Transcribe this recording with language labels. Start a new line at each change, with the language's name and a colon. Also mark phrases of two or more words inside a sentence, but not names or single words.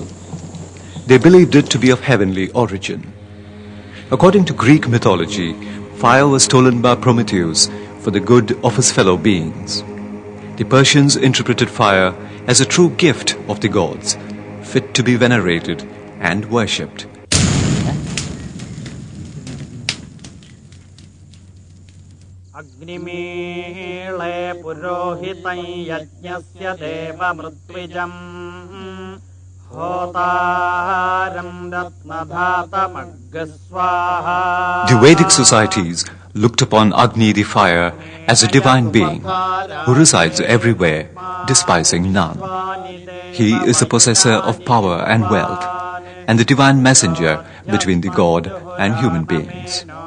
English: They believed it to be of heavenly origin. According to Greek mythology, fire was stolen by Prometheus for the good of his fellow beings. The Persians interpreted fire as a true gift of the gods, fit to be venerated and worshipped.
Sanskrit: Agnimile purohitai yajñasya deva mritwijam hotaram ratnadhatam aggaswaha.
English: The Vedic societies looked upon Agni the fire as a divine being who resides everywhere, despising none. He is the possessor of power and wealth and the divine messenger between the god and human beings.